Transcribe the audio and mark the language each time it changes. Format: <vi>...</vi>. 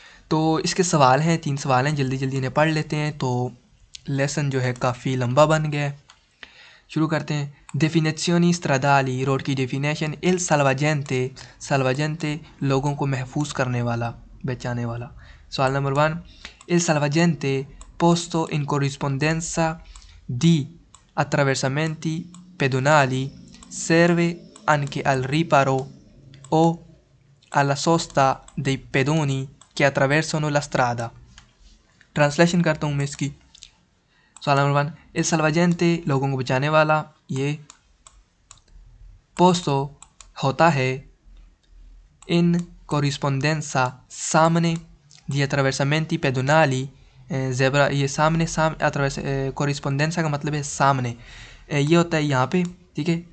<hi>तो इसके सवाल हैं, 3 सवाल हैं, जल्दी जल्दी इन्हें पढ़ लेते हैं। तो लेसन जो है काफ़ी लंबा बन गया है, शुरू करते हैं।</hi> <it>Definizioni stradali,</it> <hi>रोड की डेफिनेशन।</hi> <it>il salvagente,</it> <hi>salvagente लोगों को महफूज करने वाला, बचाने वाला। सवाल number 1,</hi> <it>il salvagente posto in corrispondenza di attraversamenti pedonali serve anche al riparo o alla sosta dei pedoni che attraversano la strada।</it> <hi>Translation करता हूँ मैं इसकी। सवाल नंबर 1, इल साल्वाजेंते लोगों को बचाने वाला, ये पोस्तो होता है, इन कोरिस्पोंडेंसा सामने, दी अट्रावेर्सामेंटी पेडोनाली ज़ेब्रा, ये सामने कोरिस्पोंडेंसा का मतलब है सामने, ये होता है यहाँ पे, ठीक है।</hi>